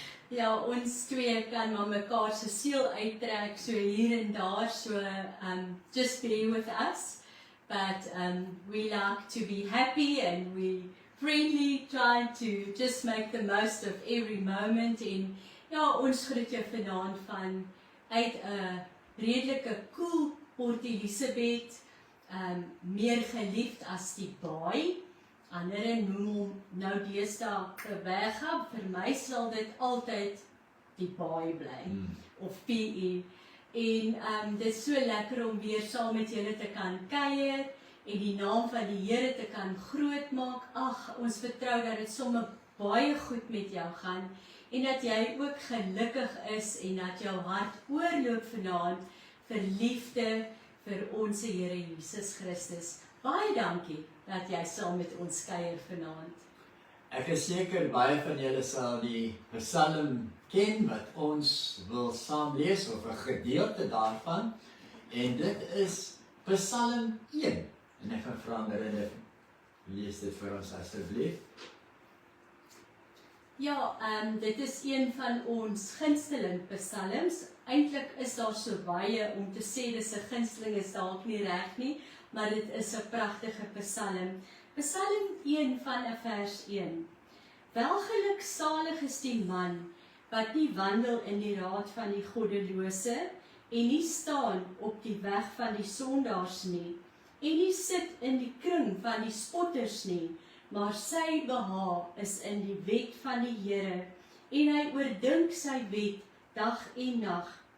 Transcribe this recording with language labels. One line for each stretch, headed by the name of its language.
Afrikaans: Ja, ons twee kan maar mekaar se siel uittrek so hier en daar, so
English: just be with us. But we like to be happy and we friendly, trying to just make the most of every moment.
Afrikaans: En ja, ons groet jou vanaand van uit 'n redelike koel Port Elizabeth, meer geliefd as die baai. Ander noem hom nou deesdae Gewega. Vir my sal dit altyd die baai bly, of PE. En dit is so lekker om weer saam met julle te kan kuier en die naam van die Here te kan groot maak. Ag, ons vertrou dat dit sommer baie goed met jou gaan en dat jy ook gelukkig is en dat jou hart oorloop vanaand vir liefde vir ons Here Jesus Christus. Baie dankie dat jy saam met ons kuier vanaand. Ek is seker baie van julle sal die Psalm ken wat ons wil saam lees, of 'n gedeelte daarvan, en dit is Psalm 1. En ek gaan vra Marilla, lees dit vir ons asseblief. Ja, dit is een van ons gunsteling psalms. Eintlik is daar so baie om te sê dis 'n gunsteling is dalk nie reg nie, maar dit is 'n pragtige psalm. Psalm 1 van vers 1. Welgeluksalig is die man wat nie wandel in die raad van die goddelose en nie staan op die weg van die sondaars nie en nie sit in die kring van die spotters nie, maar sy behaag is in die wet van die Here en hy oordink sy wet dag en nag,